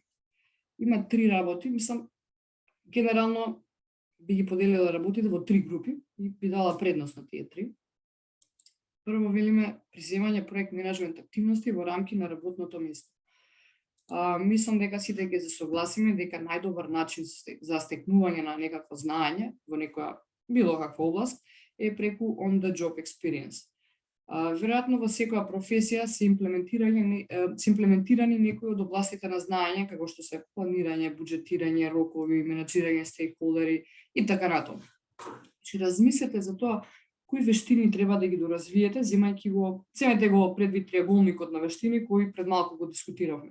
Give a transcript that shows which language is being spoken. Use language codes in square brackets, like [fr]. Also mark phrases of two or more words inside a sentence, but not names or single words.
[mk] Има 3 работи, мислам генерално би ги поделила работите во 3 групи и би дала предност на тие 3. Прво велиме преземање проект менеджмент активности во рамки на работното место. Мислам дека сите ќе се согласиме дека најдобар начин за стекнување на некакво знаење во некоја било каква област е преку [en] on the job experience. [mk] Веројатно во секоја професија се имплементирани некои од областите на знаење, како што се планирање, буџетирање, рокови, менаџирање стейкхолдери и така натаму. Значи размислете за тоа кои вештини треба да ги доразвиете, земете го предвид триаголникот на вештини кои пред малку го дискутиравме.